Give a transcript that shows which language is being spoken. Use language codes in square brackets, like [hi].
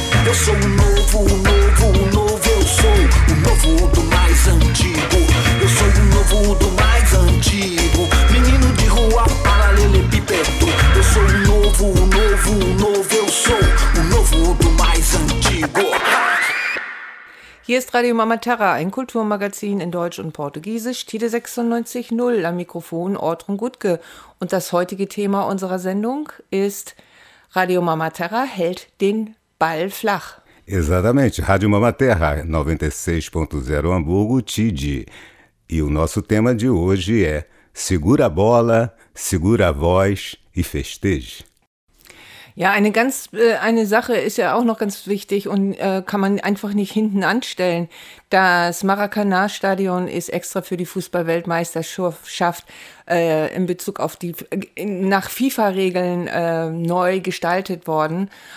[pt] Eu sou o novo, o novo, o novo. Eu sou o novo do mais antigo. Eu sou o novo do mais antigo. Menino de rua, paralelepípedo. Eu sou o novo, o novo, o novo. Eu sou o novo do mais antigo. [de] Hier ist Radio Mama Terra, ein Kulturmagazin in Deutsch und Portugiesisch, Tide 96.0, am Mikrofon Ortrun Gutke. Und das heutige Thema unserer Sendung ist: Radio Mama Terra hält den Ball flach. [pt] Exatamente, Rádio Mama Terra 96.0 Hamburgo, Tide. E o nosso tema de hoje é: segura a bola, segura a voz e festeje. [de] Ja, eine Sache ist ja auch noch ganz wichtig und kann man einfach nicht hinten anstellen. Das Maracanã-Stadion ist extra für die Fußball-Weltmeisterschaft in Bezug auf die nach FIFA-Regeln neu gestaltet worden.